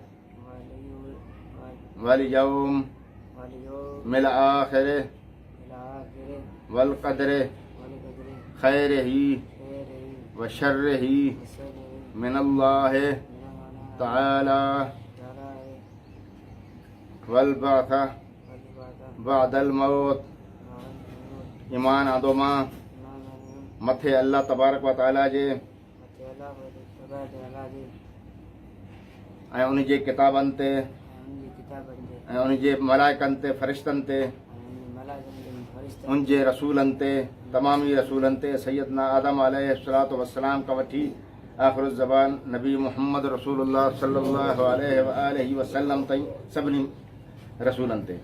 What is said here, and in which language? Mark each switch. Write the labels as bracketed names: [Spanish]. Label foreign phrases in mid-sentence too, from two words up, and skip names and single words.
[Arabic] والیوم الآخر والقدر خيره وشره من الله تعالى والبعث بعد الموت ईमान आदोमा मथे अल्लाह तबारक व तआला जे [Sindhi] ऐं उन जे किताबनि ते ऐं उन जे मलाइकनि ते फ़रिश्तनि ते उन जे रसूलनि ते तमामी रसूलनि ते सैयदना आदम [Arabic] عليه الصلاة والسلام [Sindhi] का वठी [Arabic] آخر الزمان [Sindhi] नबी मोहम्मद रसूलुल्लाह [Arabic] صلى الله عليه وسلم [Sindhi] ताईं सभिनी रसूलनि ते